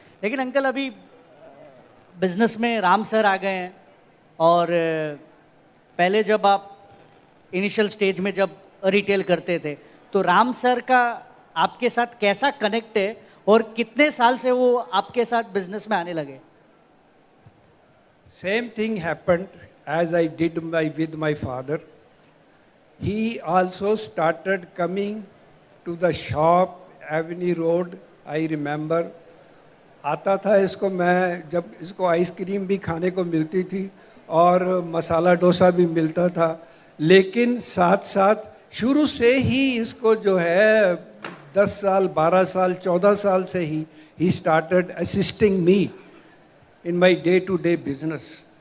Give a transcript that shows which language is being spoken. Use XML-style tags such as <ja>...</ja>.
<hi>लेकिन अंकल अभी बिजनेस में राम सर आ गए हैं, और पहले जब आप इनिशियल स्टेज में जब रिटेल करते थे तो राम सर का आपके साथ कैसा कनेक्ट है, और कितने साल से वो आपके साथ बिजनेस में आने लगे?</hi> <en>Same thing happened as I did with my father. He also started coming to the shop, Avenue Road, I remember.</en> <hi>आता था इसको, मैं जब इसको आइसक्रीम भी खाने को मिलती थी और मसाला डोसा भी मिलता था, लेकिन साथ साथ शुरू से ही इसको जो है 10 साल, 12 साल, 14 साल से ही</hi> <en>started assisting me in my day-to-day business.</en>